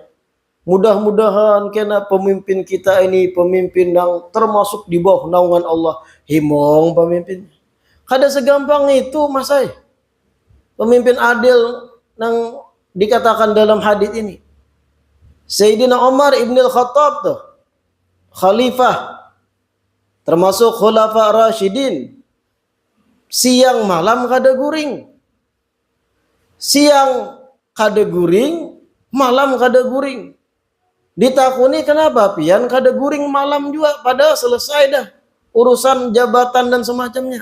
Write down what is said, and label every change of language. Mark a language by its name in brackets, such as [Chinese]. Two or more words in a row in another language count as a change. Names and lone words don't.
[Indonesian] Mudah-mudahan kena pemimpin kita ini pemimpin yang termasuk di bawah naungan Allah. Himong pemimpin. Kada segampang itu Mas Ay. Pemimpin adil yang dikatakan dalam hadis ini. Sayyidina Umar ibn al-Khattab tuh, khalifah termasuk khulafa Rasyidin. [Banjar] Siang malam kada guring. Siang kada guring, malam kada guring. Ditakuni kenapa pian kada guring malam juga, padahal selesai dah urusan jabatan dan semacamnya.